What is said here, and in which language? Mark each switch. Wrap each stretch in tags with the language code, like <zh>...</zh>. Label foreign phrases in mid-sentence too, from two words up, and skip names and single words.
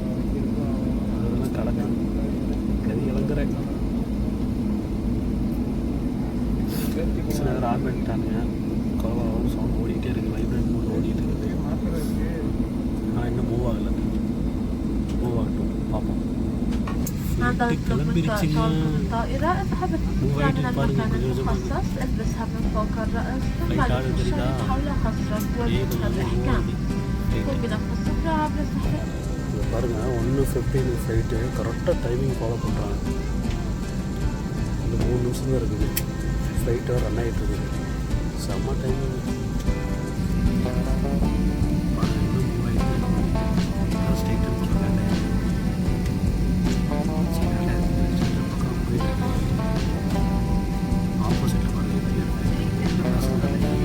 <ta>அதெல்லாம் கடக்க கறி இழந்துறேன். சில நேரம் ஆன் பண்ணிட்டானுங்க. கோவாவும் சவுண்ட் ஓடிக்கிட்டே இருக்குது.</ta> <en>vibrate mode</en> <ta>ஓடிட்டு இருக்குது. ஆனால் இன்னும் மூவ் ஆகலை.</ta> <ar>عند</ar> <ta>கிளம்பிருச்சுங்க.</ta> <ar>الطائرة اذهب</ar> <ta>Move</ta> <ar>إلى من</ar> <ta>right பாருங்க,</ta> <ar>المكان</ar> <ta>கொஞ்சம் கொஞ்சமா.</ta> <ar>المخصص البسها من فوق الرأس ثم</ar> <ta>Flight</ta> <ar>لف</ar> <ta>ஆடுது தெரியுதா?</ta> <ar>الشريط حول خصرك واربطها بإحكام قم بنفس السفرة عبر السحر</ar> <ta>இங்க பாருங்க 1:15 ஃப்ளைட்டு கரெக்டாக</ta> <en>timing follow</en> <ta>பண்ணுறாங்க. இந்த 3 நிமிஷம் தான் இருக்குது ஃப்ளைட்டு ரன் ஆகிட்டு இருக்குது. செம்ம டைமிங். ஆப்போசிட்டில் பாருங்க எப்படி இருக்குது.</ta>